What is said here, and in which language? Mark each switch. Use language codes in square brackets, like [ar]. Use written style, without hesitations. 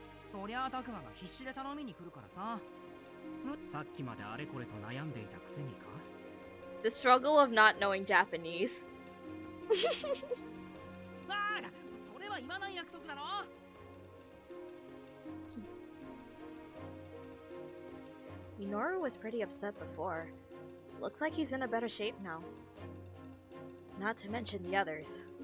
[ja] そりゃあタクマが必死で頼みに来るからさ。さっきまであれこれと悩んでいたくせにか。 [en] The struggle of not knowing Japanese. [ja] わあ、それは言わない約束だろ。 [en] Minoru was pretty upset before. Looks like he's in a better shape now. Not to mention the others.